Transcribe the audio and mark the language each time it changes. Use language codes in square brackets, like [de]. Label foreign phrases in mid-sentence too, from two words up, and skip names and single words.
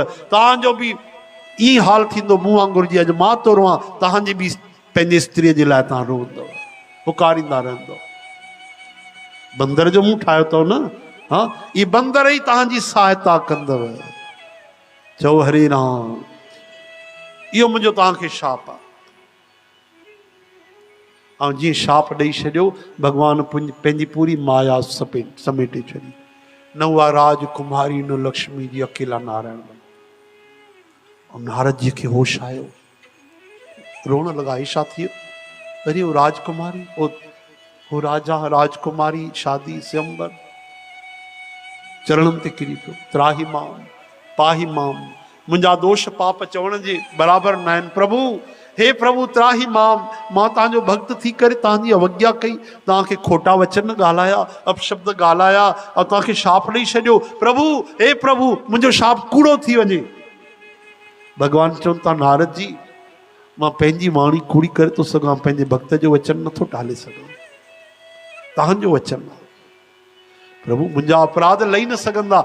[sd] तव्हांजो बि ईअं हाल थींदो, मूं वांगुरु जी अॼु मां थो रोआं, तव्हांजी बि पंहिंजी स्त्रीअ जे लाइ तव्हां रोअंदव, पुकारींदा रहंदव। बंदर जो मुंहुं ठाहियो अथव न, हा, इहे बंदर ई तव्हांजी सहायता कंदव। चओ हरे राम, इहो मुंहिंजो तव्हांखे शाप आहे। ऐं जीअं शाप ॾेई छॾियो, भॻवानु पंहिंजी पूरी माया समेटे छॾी। न उहा राजकुमारी, न लक्ष्मी जी, अकेला नारायण। ऐं नारद जी खे होश आयो, रोअण लॻा, ईशा थी वियो, [hi] अरे वो राजकुमारी, वो राजा राजकुमारी शादी स्वयंवर, [sd] चरणनि ते किरी पियो, [sa] त्राही माम पाही माम, [sd] मुंहिंजा दोष पाप चवण जे बराबरि न आहिनि प्रभु। हे प्रभु [sa] त्राही माम, [sd] मां तव्हांजो भक्त थी करे तव्हांजी अवज्ञा कई, तव्हांखे खोटा वचन ॻाल्हाया, अपशब्द ॻाल्हाया, ऐं तव्हांखे शाप ॾेई छॾियो। प्रभु, हे प्रभु, मुंहिंजो शाप कूड़ो थी वञे। भॻवानु चवनि था, नारद जी, मां पंहिंजी वाणी कूड़ी करे थो सघां, पंहिंजे भक्त जो वचन नथो टाले सघां, तव्हांजो वचन आहे प्रभु, मुंहिंजा अपराध लही न सघंदा।